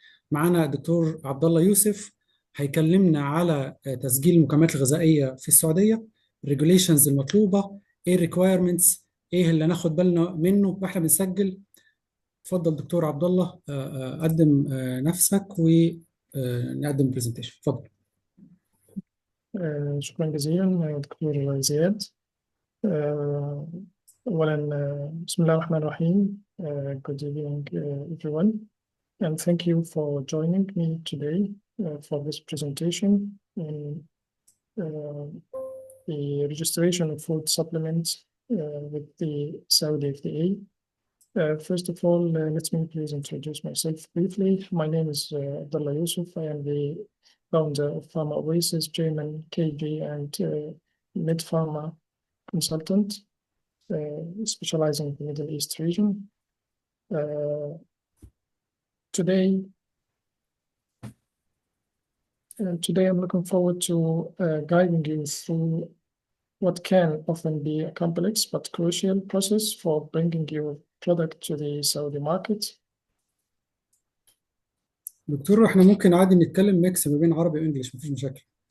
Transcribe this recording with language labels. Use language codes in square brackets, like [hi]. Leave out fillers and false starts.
[ar] معنا الدكتور عبد الله يوسف، هيكلمنا على تسجيل المكملات الغذائية في السعودية، الريجوليشنز المطلوبة، ايه الريكويرمنتس، ايه اللي ناخد بالنا منه واحنا بنسجل. اتفضل دكتور عبد الله، قدم نفسك ونقدم برزنتيشن. اتفضل. شكرا جزيلا دكتور زياد. آه، أولا بسم الله الرحمن الرحيم. [en] Good evening everyone, and thank you for joining me today for this presentation in uh, the registration of food supplements with the Saudi FDA. First of all, let me please introduce myself briefly. My name is Abdallah Youssof. I am the founder of PharmaOasis, German KG and Mid-Pharma consultant, specializing in the Middle East region. Uh, today, I'm looking forward to guiding you through what can often be a complex but crucial process for bringing your product to the Saudi market. [ar] دكتور احنا ممكن عادي نتكلم ميكس ما بين عربي وانجليش، مفيش مشاكل.